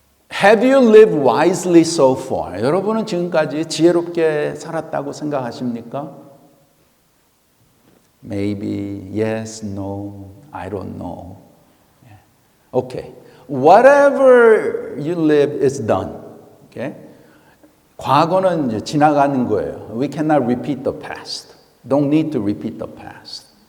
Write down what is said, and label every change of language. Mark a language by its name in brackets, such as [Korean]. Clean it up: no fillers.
[English] Have you lived wisely so far? [Korean] 여러분은 지금까지 지혜롭게 살았다고 생각하십니까? [English] Maybe, yes, no, I don't know. Okay. whatever you live is done. Okay? [Korean] 과거는 이제 지나가는 거예요. [English] We cannot repeat the past. Don't need to repeat the past.